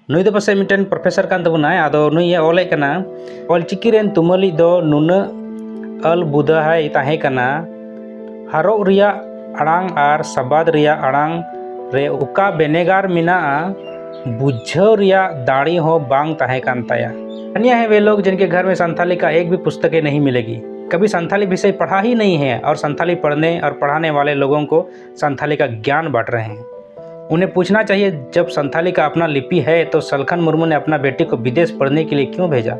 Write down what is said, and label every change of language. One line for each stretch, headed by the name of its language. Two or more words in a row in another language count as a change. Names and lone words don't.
Santali: नुई दो पासे मिटन प्रोफेसर कान तबुनाय आदो नुई ओले कना ऑलचिकी रेन तुमली दो नुना अल बुदाहाय ताहे कना हारोग रिया अड़ांग आर सबाद रिया अड़ांग रे उका बेनेगार मिना बुझाव रिया दाड़ी हो बांग ताहे कान ताया।
Hindi: अन्य है वे लोग जिनके घर में संथाली का एक भी पुस्तकें नहीं मिलेगी, कभी संथाली विषय पढ़ा ही नहीं है और संथाली पढ़ने और पढ़ाने वाले लोगों को संथाली का ज्ञान बांट रहे हैं। उन्हें पूछना चाहिए, जब संथाली का अपना लिपि है तो सलखन मुर्मू ने अपना बेटे को विदेश पढ़ने के लिए क्यों भेजा।